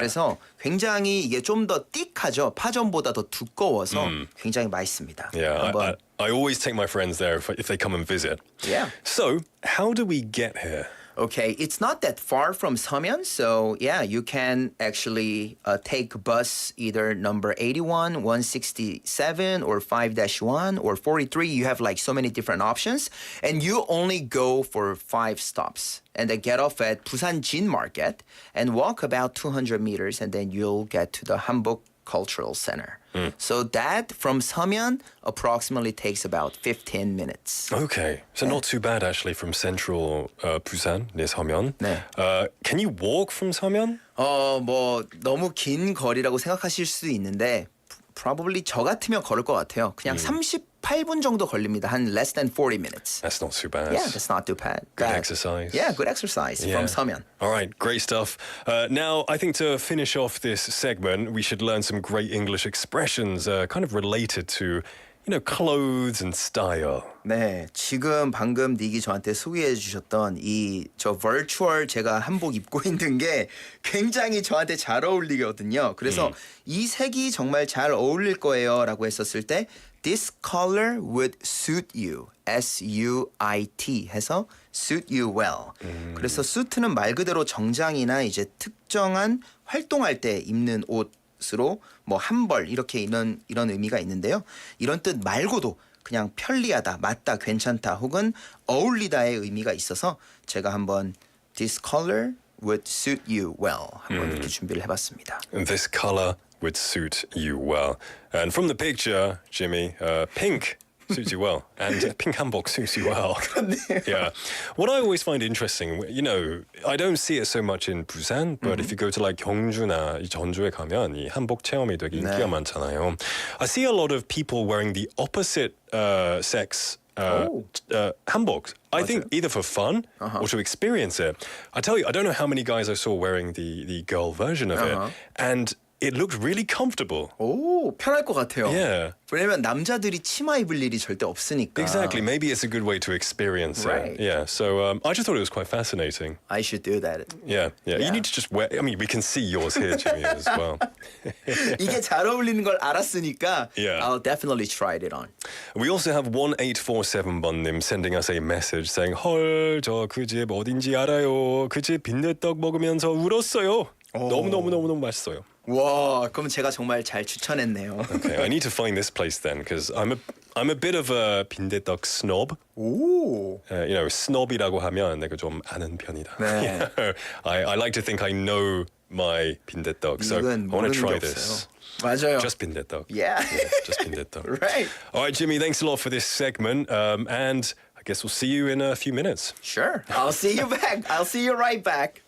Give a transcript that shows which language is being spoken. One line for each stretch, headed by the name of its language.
Korean: 그래서 굉장히 이게 좀 더 띡하죠. 파전보다 더 두꺼워서 굉장히 맛있습니다.
English: Yeah,
Korean: 한번.
English: I always take my friends there if they come and visit. Yeah. So, how do we get here? Okay, it's not that far from Seomyeon, so yeah, you can actually take bus either number 81, 167, or 5-1, or 43. You have like so many different options, and you only go for 5 stops. And then get off at Busan Jin Market and walk about 200 meters, and then you'll get to the Hanbok Cultural Center. So that from Seomyeon approximately takes about 15 minutes. Okay, so not too bad actually from central Busan near Seomyeon.
Korean: 네.
English: Can you walk from Seomyeon?
Korean: 뭐 너무 긴 거리라고 생각하실 수도 있는데 probably 저 같으면 걸을 것 같아요. 그냥 38분 정도 걸립니다. 한
English: less than 40 minutes. That's not too bad. Yeah, that's not too bad. Good exercise. Yeah, good exercise from Seomyeon. All right, great stuff. Now, I think to finish off this segment, we should learn some great English expressions kind of related to, clothes and style.
Korean: 네, 지금 방금 닉이 저한테 소개해 주셨던 저 virtual 제가 한복 입고 있는 게 굉장히 저한테 잘 어울리거든요. 그래서 이 색이 정말 잘 어울릴 거예요라고 했었을 때
English: This color would suit you. S-U-I-T 해서 suit you well.
Korean: 그래서 suit는 말 그대로 정장이나 이제 특정한 활동할 때 입는 옷으로 뭐 한벌 이렇게 이런 의미가 있는데요. 이런 뜻 말고도 그냥 편리하다, 맞다, 괜찮다 혹은 어울리다의 의미가 있어서 제가 한번
English: This color would suit you well
Korean: 한번 이렇게 준비를 해봤습니다.
English: This color would suit you well. And from the picture, Jimmy, pink suits you well. And pink hanbok suits you well. Yeah. What I always find interesting, you know, I don't see it so much in Busan, but if you go to like
Korean: 경주나 이 전주에 가면 이 한복 체험이 되게 인기가 많잖아요.
English: I see a lot of people wearing the opposite sex hanboks. I think either for fun or to experience it. I tell you, I don't know how many guys I saw wearing the girl version of it, and it looked really comfortable.
Korean: 오, 편할 것 같아요.
English: Yeah.
Korean: 왜냐면 남자들이 치마 입을 일이 절대 없으니까.
English: Exactly. Maybe it's a good way to experience it. Yeah. So I just thought it was quite fascinating. I should do that. Yeah. You need to just wear. I mean, we can see yours here, Jimmy, as well.
Korean: 이게 잘 어울리는 걸 알았으니까
English: Yeah. I'll definitely try it on. We also have 1847번님 sending us a message saying,
Korean: 헐, 저 그 집 어딘지 알아요. 그 집 빈대떡 먹으면서 울었어요. 너무 맛있어요. 와, 그럼 제가 정말 잘 추천했네요.
English: Okay, I need to find this place then because I'm a bit of a 빈대떡 snob.
Korean: 오.
English: You know,
Korean: snob이라고 하면 내가 좀 아는 편이다. 네.
English: You know, I like to think I know my 빈대떡, so I want to try this.
Korean: 맞아요.
English: Just 빈대떡. Yeah. Just 빈대떡. Right. All right, Jimmy, thanks a lot for this segment, and I guess we'll see you in a few minutes. Sure. I'll see you back. I'll see you right back.